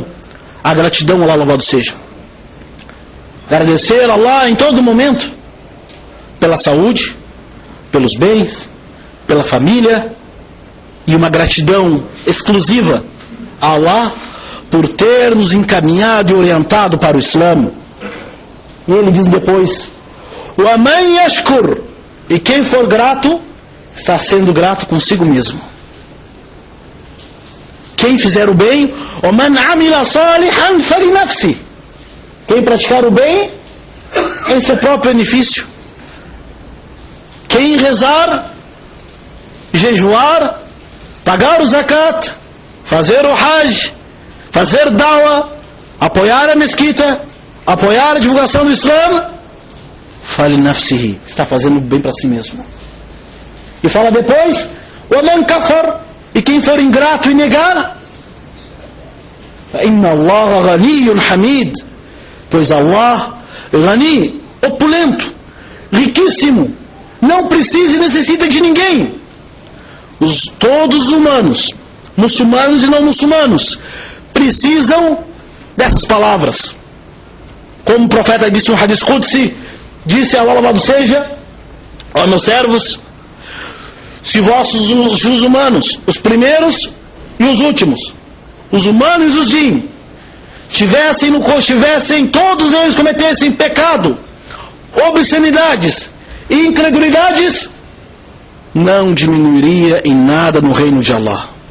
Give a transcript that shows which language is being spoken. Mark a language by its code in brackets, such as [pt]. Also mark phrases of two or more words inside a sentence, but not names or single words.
[pt] A gratidão a Allah, louvado seja. Agradecer a Allah em todo momento, pela saúde, pelos bens, pela família e uma gratidão exclusiva a Allah por ter nos encaminhado e orientado para o Islã. E ele diz depois: [ar] وَمَنْ يَشْكُرْ, [pt] e quem for grato, está sendo grato consigo mesmo. Quem fizer o bem, [ar] وَمَنْ عَمِلَ صَالِحًا فَلِنَفْسِهِ, [pt] quem praticar o bem, em seu próprio benefício. Quem rezar, jejuar, pagar o zakat, fazer o hajj, fazer da'wah, apoiar a mesquita, apoiar a divulgação do Islã, فَلِنَفْسِهِ, está fazendo bem para si mesmo. E fala depois: [ar] وَمَنْ كَفَرْ, [pt] e quem for ingrato e negar, [ar] فَإِنَّ اللَّهَ غَنِيٌّ حَمِيدٌ, pois Allah, Ghani, [pt] opulento, riquíssimo, não precisa e necessita de ninguém. Todos os humanos, muçulmanos e não muçulmanos, precisam dessas palavras. Como o profeta disse no [ar] حديث قدسي, [pt] disse a Allah, louvado seja: ó meus servos, se vossos os humanos, os primeiros e os últimos, os humanos e os jinn, tivessem todos eles cometessem pecado, obscenidades e incredulidades, não diminuiria em nada no reino de Allah.